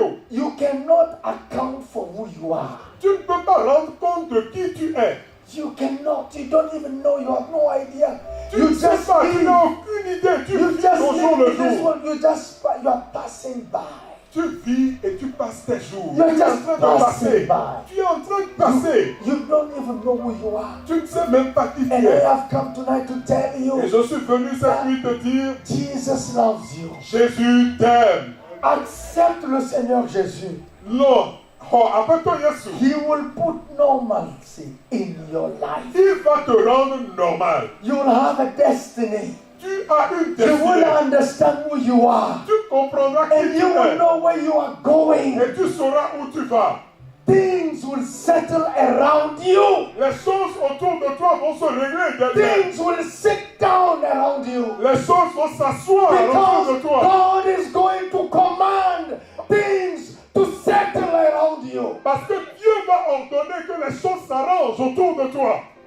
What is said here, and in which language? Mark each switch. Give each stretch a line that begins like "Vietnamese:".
English: You cannot account for who you are.
French: Tu ne peux pas rendre compte de qui tu es.
English: You cannot. You don't even know. You have no idea.
French: Tu ne sais pas. Tu n'as aucune idée. Tu vis ton jour le jour.
English: You are passing by.
French: Tu vis et tu passes tes jours. Tu es en train de passer. Tu es en train de passer.
English: You don't even know who you are.
French: Tu ne sais même pas qui tu
English: And
French: es.
English: I have come tonight to tell you.
French: Et je suis venu cette nuit te dire,
English: Jesus loves you.
French: Jésus t'aime. Accepte le Seigneur Jésus. Non.
English: He will put normalcy in your life.
French: Il va te rendre normal.
English: You will have a destiny.
French: Tu as une destinée.
English: You will understand who you are.
French: Tu comprendras qui
English: and
French: tu
English: you will
French: es.
English: know where you are going.
French: Et tu sauras où tu vas.
English: Things will settle around you.
French: Les choses autour de toi vont se régler d'elles-mêmes.
English: Things will sit down around you.
French: Les choses vont s'asseoir autour de toi.
English: God is going to command things to settle around you.
French: Parce que Dieu va ordonner que les choses s'arrangent autour de toi.